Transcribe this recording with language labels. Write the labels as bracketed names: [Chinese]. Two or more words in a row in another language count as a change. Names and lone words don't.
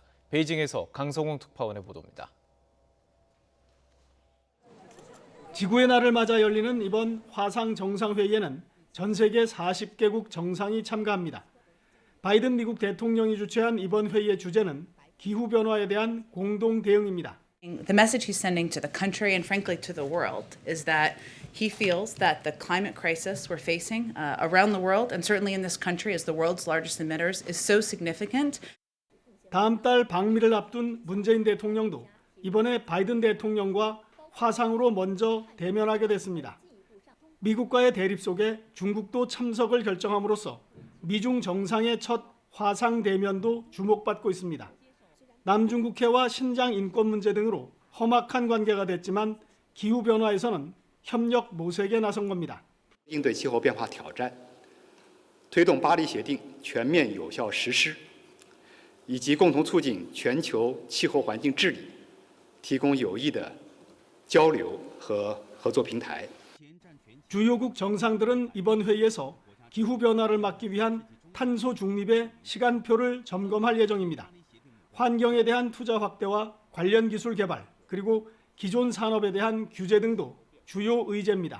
[Korean] 베이징에서 강성홍 특파원의 보도입니다. 지구의 날을 맞아 열리는 이번 화상 정상회의에는 전 세계 40개국 정상이 참가합니다. 바이든 미국 대통령이 주최한 이번 회의의 주제는 기후변화에 대한 공동 대응입니다. [English] The message he's sending to the country and frankly to the world is that he feels that the climate crisis we're facing around the world and certainly in this country as the world's largest emitters is so significant. [Korean] 다음 달 방미를 앞둔 문재인 대통령도 이번에 바이든 대통령과 화상으로 먼저 대면하게 됐습니다. 미국과의 대립 속에 중국도 참석을 결정함으로써 미중 정상의 첫 화상 대면도 주목받고 있습니다. 남중국해와 신장 인권 문제 등으로 험악한 관계가 됐지만 기후 변화에서는 협력 모색에 나선 겁니다. [Chinese] 应对气候变化挑战，推动巴黎协定全面有效实施，以及共同促进全球气候环境治理，提供有益的交流和合作平台。 [Korean] 주요국 정상들은 이번 회의에서 기후 변화를 막기 위한 탄소 중립의 시간표를 점검할 예정입니다. 환경에 대한 투자 확대와 관련 기술 개발, 그리고 기존 산업에 대한 규제 등도 주요 의제입니다.